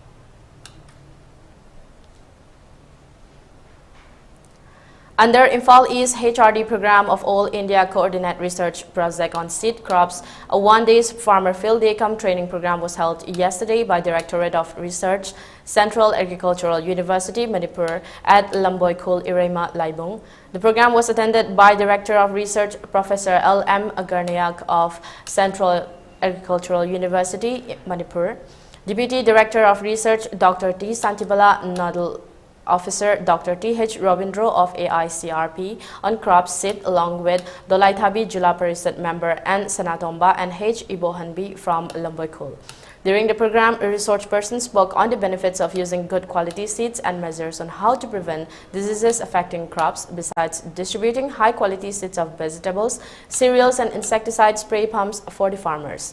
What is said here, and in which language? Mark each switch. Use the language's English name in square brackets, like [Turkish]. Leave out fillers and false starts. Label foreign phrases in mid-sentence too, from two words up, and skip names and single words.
[English] Under Imphal East HRD program of All India Coordinate Research Project on Seed Crops, a one-day farmer field day come training program was held yesterday by Directorate of Research, Central Agricultural University, Manipur at Lamboy Khul Irema Laibung. The program was attended by Director of Research, Professor L.M. Agarnayak of Central Agricultural University, Manipur, Deputy Director of Research, Dr. T. Santibala Nodal Officer Dr. T.H. Robindro of AICRP on crop seed, along with Dolaithabi Jula Parisad member and Sanatomba and H. Ibohanbi from Lamboykul. During the program, a research person spoke on the benefits of using good quality seeds and measures on how to prevent diseases affecting crops, besides distributing high quality seeds of vegetables, cereals and insecticide spray pumps for the farmers.